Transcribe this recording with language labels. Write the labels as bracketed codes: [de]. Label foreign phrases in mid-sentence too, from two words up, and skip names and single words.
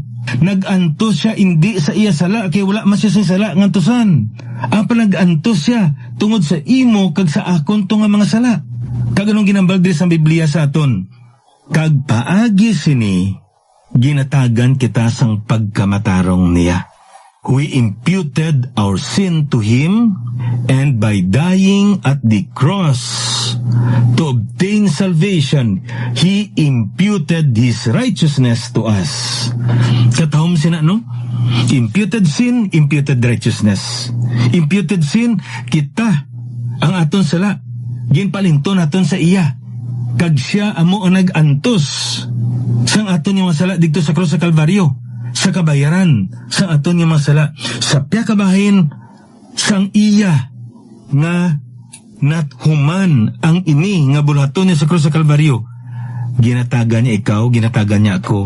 [hil] Nag-antos siya hindi sa iya sala kay wala man siya sing sala ngantusan. Apang nag-antos siya tungod sa imo kag sa akon to nga mga sala. Kag anong ginambal diri sa Biblia sa aton? Kag paagi sini ginatagan kita sang pagkamatarong niya. [en] We imputed our sin to Him, and by dying at the cross to obtain salvation, He imputed His righteousness to us. [hil] Katahom sina, no? [en] Imputed sin, imputed righteousness. Imputed sin, [hil] kita ang aton sala ginpalinton naton sa iya. Kag siya amo ang nag-antos sang aton nga masala dito sa krus sa Kalbaryo, sa kabayaran sang aton nga masala. Sa piyakabahin sang iya nga nathuman ang ini nga bulaton niya sa krus sa Kalbaryo, ginatagan niya ikaw, ginatagan niya ako.